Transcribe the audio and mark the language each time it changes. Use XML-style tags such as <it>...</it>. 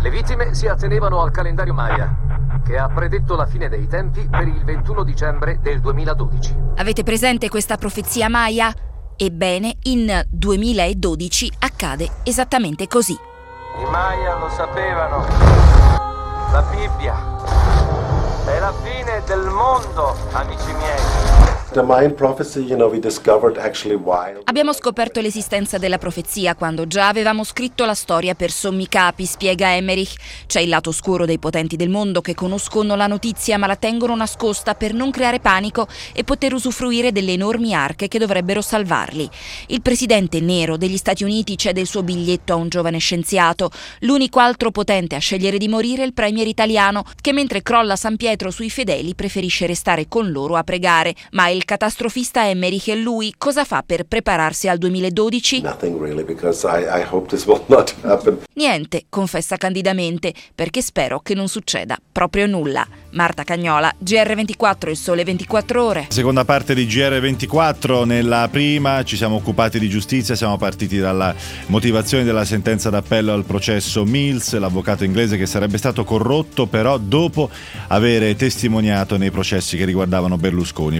<it>Le vittime si attenevano al calendario Maya, che ha predetto la fine dei tempi per il 21 dicembre del 2012. Avete presente questa profezia Maya? Ebbene, in 2012 accade esattamente così. I Maya lo sapevano. La Bibbia è la fine del mondo, amici miei.</it> <en>The Mayan prophecy, you know, we discovered actually why.</en> <it>Abbiamo scoperto l'esistenza della profezia quando già avevamo scritto la storia per sommi capi, spiega Emmerich. C'è il lato oscuro dei potenti del mondo che conoscono la notizia ma la tengono nascosta per non creare panico e poter usufruire delle enormi arche che dovrebbero salvarli. Il presidente nero degli Stati Uniti cede il suo biglietto a un giovane scienziato. L'unico altro potente a scegliere di morire è il premier italiano, che mentre crolla San Pietro sui fedeli preferisce restare con loro a pregare. Ma il catastrofista Emmerich e lui cosa fa per prepararsi al 2012?</it> <en>Nothing really, because I hope this will not happen.</en> <it>Niente, confessa candidamente, perché spero che non succeda proprio nulla. Marta Cagnola, GR24, Il Sole 24 Ore. Seconda parte di GR24. Nella prima ci siamo occupati di giustizia, siamo partiti dalla motivazione della sentenza d'appello al processo Mills, l'avvocato inglese che sarebbe stato corrotto però dopo avere testimoniato nei processi che riguardavano Berlusconi.</it>